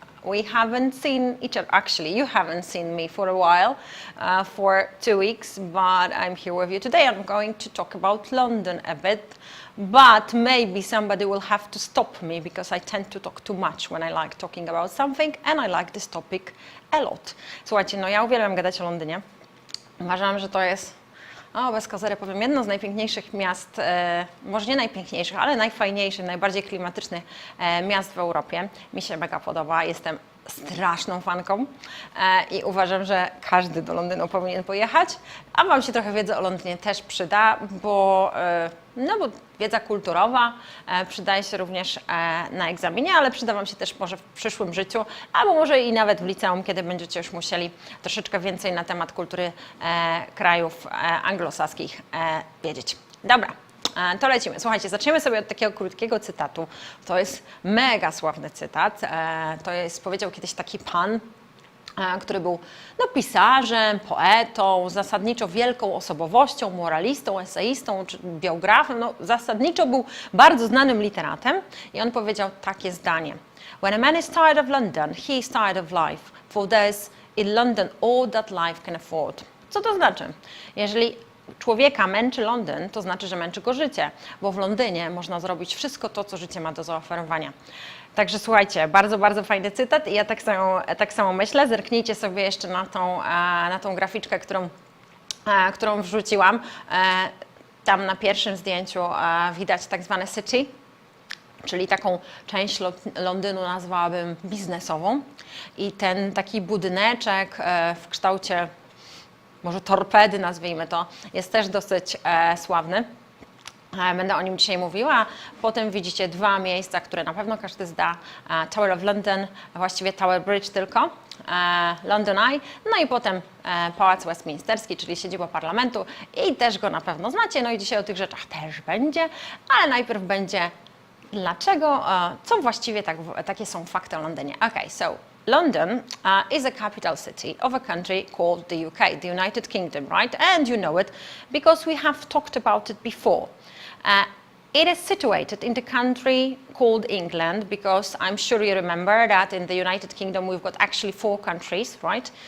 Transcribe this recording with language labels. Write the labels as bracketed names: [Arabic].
[English] We haven't seen each other, actually you haven't seen me for a while, for 2 weeks, but I'm here with you today. I'm going to talk about London a bit, but maybe somebody will have to stop me because I tend to talk too much when I like talking about something and I like this topic a lot. [Polish] Słuchajcie, no ja uwielbiam gadać o Londynie. Uważam, że to jest bez kozery powiem, jedno z najpiękniejszych miast, może nie najpiękniejszych, ale najfajniejszych, najbardziej klimatycznych miast w Europie. Mi się mega podoba, jestem straszną fanką i uważam, że każdy do Londynu powinien pojechać, a Wam się trochę wiedzy o Londynie też przyda, bo wiedza kulturowa przydaje się również na egzaminie, ale przyda Wam się też może w przyszłym życiu, albo może i nawet w liceum, kiedy będziecie już musieli troszeczkę więcej na temat kultury krajów anglosaskich wiedzieć. Dobra. To lecimy. Słuchajcie, zaczniemy sobie od takiego krótkiego cytatu. To jest mega sławny cytat. Powiedział kiedyś taki pan, który był pisarzem, poetą, zasadniczo wielką osobowością, moralistą, eseistą czy biografem. Zasadniczo był bardzo znanym literatem i on powiedział takie zdanie. [English] When a man is tired of London, he is tired of life, for there's in London all that life can afford. [Polish] Co to znaczy? Jeżeli człowieka męczy Londyn, to znaczy, że męczy go życie, bo w Londynie można zrobić wszystko to, co życie ma do zaoferowania. Także słuchajcie, bardzo, bardzo fajny cytat i ja tak samo myślę. Zerknijcie sobie jeszcze na tą graficzkę, którą wrzuciłam. Tam na pierwszym zdjęciu widać tak zwane city, czyli taką część Londynu nazwałabym biznesową. I ten taki budyneczek w kształcie może torpedy, nazwijmy to, jest też dosyć sławny. Będę o nim dzisiaj mówiła. Potem widzicie dwa miejsca, które na pewno każdy zda. Tower of London, właściwie Tower Bridge tylko, London Eye, no i potem Pałac Westminsterski, czyli siedziba parlamentu i też go na pewno znacie. No i dzisiaj o tych rzeczach też będzie, ale najpierw będzie dlaczego, co właściwie takie są fakty o Londynie. [English] Okay, so London is a capital city of a country called the UK, the United Kingdom, right? And you know it because we have talked about it before. It is situated in the country called England because I'm sure you remember that in the United Kingdom we've got actually 4 countries, right?